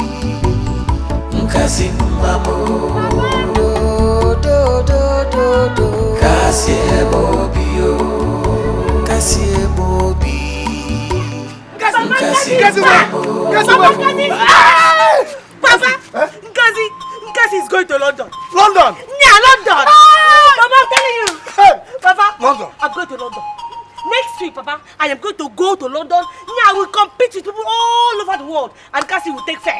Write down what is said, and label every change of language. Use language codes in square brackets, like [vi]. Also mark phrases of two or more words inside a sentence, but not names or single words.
[en] nkasi mamo do kasi ebobio kasi ebobi kasi Papa, Nkasi is going to London. London? Yeah, London. Papa, I'm telling you. Papa, London. I'm going to London. Next week, Papa, I am going to go to London. Yeah, I will compete with people all over the world. And Nkasi will take first.